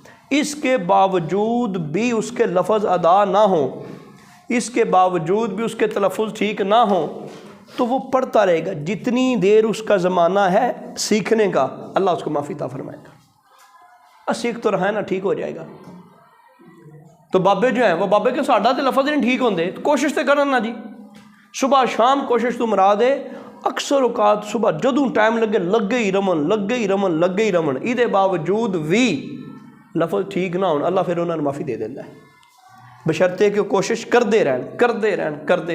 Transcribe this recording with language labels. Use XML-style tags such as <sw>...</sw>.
<ur>اس کے باوجود بھی اس کے لفظ ادا نہ ہوں، اس کے باوجود بھی اس کے تلفظ ٹھیک نہ ہوں، تو وہ پڑھتا رہے گا جتنی دیر اس کا زمانہ ہے سیکھنے کا. اللہ اس کو معافی عطا فرمائے گا. سیکھ تو رہا ہے نا، ٹھیک ہو جائے گا.</ur> <pa>تو بابے جو ہیں وہ بابے کے ساڈا تے لفظ نہیں ٹھیک ہوندے، تو کوشش تے کرن نا جی. صبح شام کوشش تو مراد ہے اکثر اوقات صبح جدوں ٹائم لگے ہی رمن. ایدے باوجود بھی لفظ ٹھیک نہ ہون، اللہ پھر انہوں نے معافی دے دیتا ہے، بشرطے کہ کوشش کرتے رہن.</pa>